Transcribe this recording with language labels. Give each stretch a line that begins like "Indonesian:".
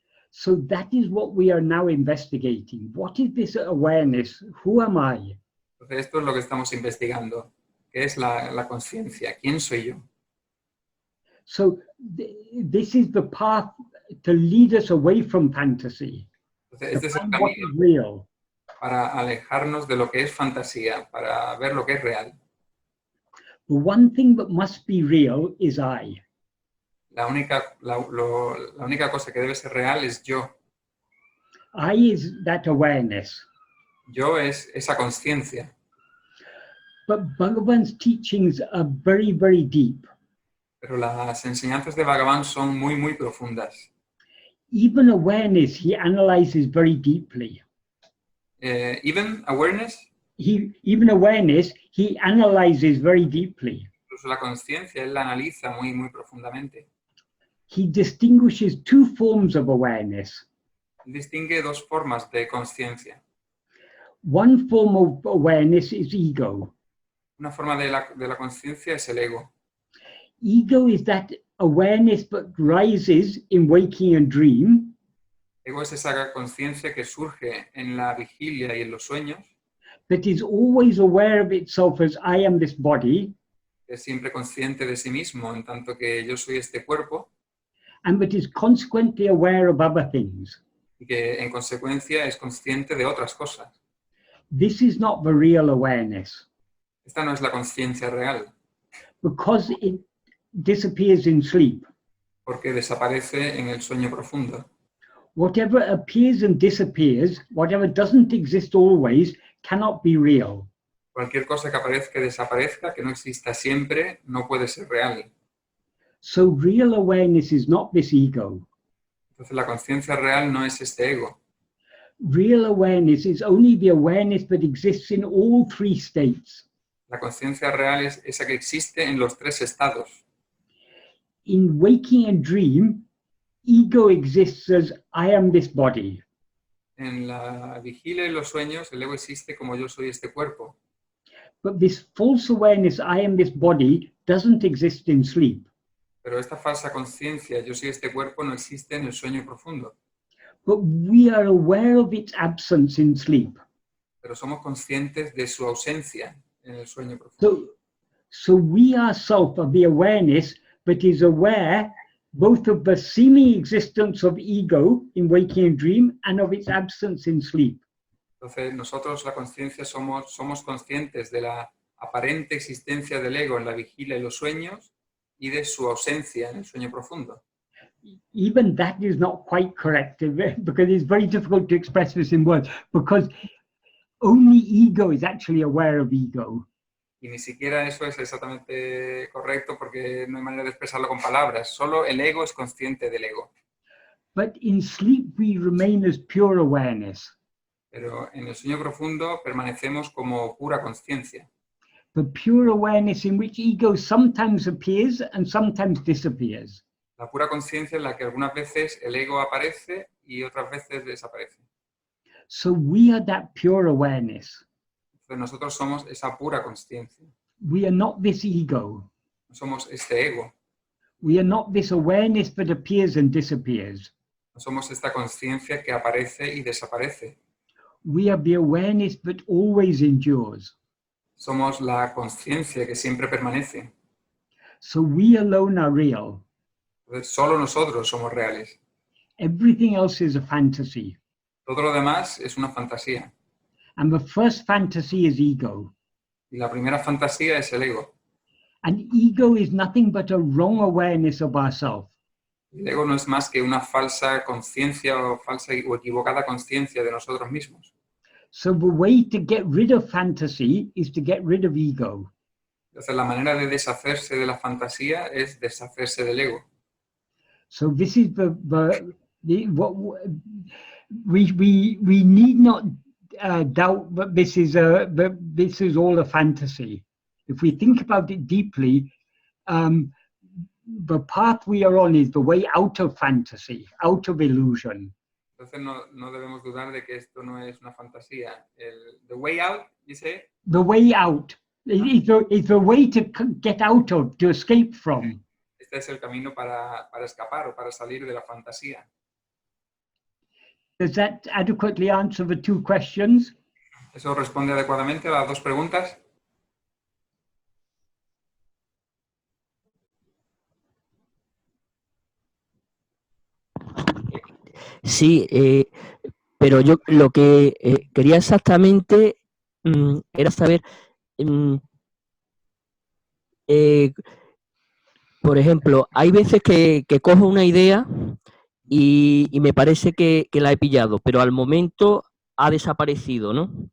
English: So that is what we are now investigating. What is this awareness? Who am I?
Spanish: Entonces esto es lo que estamos investigando. ¿Qué es la conciencia? ¿Quién soy yo?
English: So this is the path to lead us away from fantasy.
Spanish: Entonces este es el
English: What is
Spanish: camino
English: real?
Spanish: para alejarnos de lo que es fantasía, para ver lo que es real.
English: The one thing that must be real is I.
Spanish: La única cosa que debe ser real es yo.
English: I is that awareness.
Spanish: Yo es esa conciencia.
English: But Bhagavan's teachings are very, very deep.
Spanish: Pero las enseñanzas de Bhagavan son muy, muy profundas.
English: Even awareness, he analyzes very deeply. Even awareness, Even awareness, he analyzes very deeply.
Spanish: incluso la conciencia, él la analiza muy, muy profundamente.
English: He distinguishes two forms of awareness.
Spanish: Él distingue dos formas de conciencia.
English: One form of awareness is ego.
Spanish: Una forma de la conciencia es el ego.
English: Ego is that awareness that rises in waking and dream.
Spanish: Ego es esa conciencia que surge en la vigilia y en los sueños,
English: That is always aware of itself as I am this body,
Spanish: que es siempre consciente de sí mismo, en tanto que yo soy este cuerpo,
English: and that is consequently aware of other things.
Spanish: y que en consecuencia es consciente de otras cosas.
English: This is not the real awareness,
Spanish: Esta no es la conciencia real,
English: because it disappears in sleep.
Spanish: porque desaparece en el sueño profundo.
English: Whatever appears and disappears, whatever doesn't exist always, cannot be real.
Spanish: Cualquier cosa que aparezca y desaparezca, que no exista siempre, no puede ser real.
English: So real awareness is not this ego.
Spanish: Entonces la conciencia real no es este ego.
English: Real awareness is only the awareness that exists in all three states.
Spanish: La conciencia real es esa que existe en los tres estados.
English: In waking and dream, ego exists as I am this body.
Spanish: En la vigilia y los sueños, el ego existe como yo soy este cuerpo.
English: But this false awareness, I am this body, doesn't exist in sleep.
Spanish: Pero esta falsa conciencia, yo soy este cuerpo, no existe en el sueño profundo.
English: But we are aware of its absence in sleep.
Spanish: Pero somos conscientes de su ausencia en el sueño profundo.
English: So we ourselves are the awareness that is aware both of the seeming existence of ego in waking and dream and of its absence in sleep.
Spanish: Entonces, nosotros, la conciencia, somos conscientes de la aparente existencia del ego en la vigilia y los sueños y de su ausencia en el sueño profundo.
English: Even that is not quite correct because it's very difficult to express this in words because only ego is actually aware of ego.
Spanish: Y ni siquiera eso es exactamente correcto porque no hay manera de expresarlo con palabras. Solo el ego es consciente del ego.
English: But in sleep we remain as pure awareness.
Spanish: Pero en el sueño profundo permanecemos como pura conciencia.
English: The pure awareness in which ego sometimes appears and sometimes disappears.
Spanish: La pura conciencia en la que algunas veces el ego aparece y otras veces desaparece.
English: So we are that pure awareness.
Spanish: Entonces nosotros somos esa pura conciencia.
English: We are not this ego.
Spanish: No somos este ego.
English: We are not this awareness that appears and disappears.
Spanish: No somos esta conciencia que aparece y desaparece.
English: We are the awareness that always endures.
Spanish: Somos la conciencia que siempre permanece.
English: So we alone are real.
Spanish: Entonces solo nosotros somos reales.
English: Everything else is a fantasy.
Spanish: Todo lo demás es una fantasía.
English: And the first fantasy is ego.
Spanish: Y la primera fantasía es el ego.
English: And ego is nothing but a wrong awareness of ourselves.
Spanish: El ego no es más que una falsa conciencia o falsa o equivocada conciencia de nosotros mismos.
English: So the way to get rid of fantasy is to get rid of ego.
Spanish: Entonces la manera de deshacerse de la fantasía es deshacerse del ego.
English: So this is what we need not doubt that this is all a fantasy. If we think about it deeply, the path we are on is the way out of fantasy, out of illusion.
Spanish: Entonces no debemos dudar de que esto no es una fantasía.
English: The way out, dice. The way out is the way to get out of, to escape from.
Spanish: Este es el camino para escapar o para salir de la fantasía.
English: Does that adequately answer the two questions?
Spanish: ¿Eso responde adecuadamente a las dos preguntas? Sí, pero yo lo que quería exactamente era saber, por ejemplo, hay veces que cojo una idea y me parece que la he pillado, pero al momento ha desaparecido, ¿no?